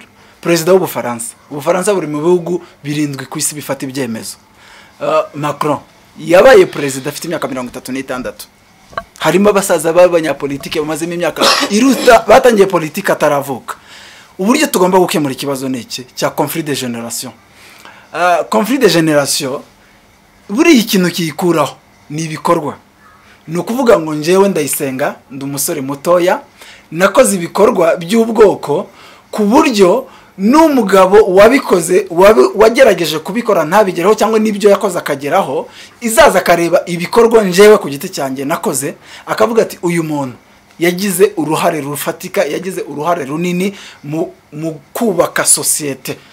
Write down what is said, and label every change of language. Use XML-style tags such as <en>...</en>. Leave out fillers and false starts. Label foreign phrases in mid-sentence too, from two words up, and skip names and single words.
<rw>Perezida w'Ubufaransa buri mu bihugu 7 ku isi bifata ibyemezo. Macron yabaye perezida afite imyaka 36. Harimo abasaza b'abanyapolitike bamazemo imyaka iruta batangiye politike ataravuka. Uburyo tugomba gukemura ikibazo n'iki cya</rw> <fr>conflit de génération. Conflit de génération</fr> <rw>buri ikintu kiyikuraho ni ibikorwa. Ni ukuvuga ngo njyewe Ndayisenga ndi umusore mutoya nakoze ibikorwa by'ubwoko ku buryo n'umugabo wabikoze wagerageje kubikora ntabigereho cyangwa n'ibyo yakoze akageraho izaza akareba ibikorwa njyewe ku giti cyanjye nakoze akavuga ati uyu muntu yagize uruhare rufatika, yagize uruhare runini mu kubaka societe.</rw>